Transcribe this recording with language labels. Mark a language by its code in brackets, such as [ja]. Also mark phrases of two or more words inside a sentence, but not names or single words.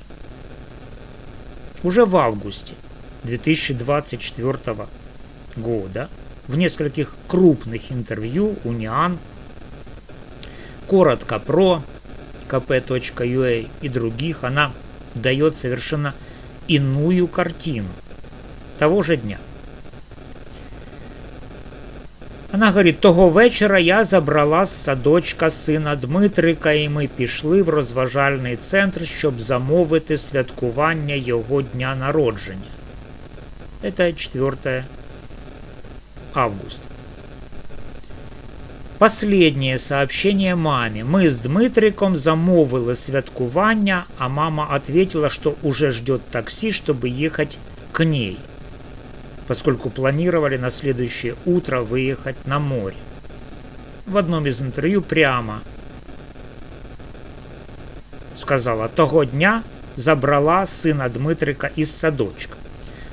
[ru] Уже в августе 2024 года в нескольких крупных интервью Униан, коротко про kp.ua и других она дает совершенно иную картину того же дня. [uk] Вона говорить: «Того вечора я забрала з садочка сина Дмитрика, і ми пішли в розважальний центр, щоб замовити святкування його дня народження». [ru] Это 4 августа. Последнее сообщение маме: «Мы с Дмитриком [uk] замовили святкування, [ru] а мама ответила, что уже ждет такси, чтобы ехать к ней, поскольку планировали на следующее утро выехать на море». В одном из интервью прямо сказала: «Того дня забрала сына Дмитрика из садочка».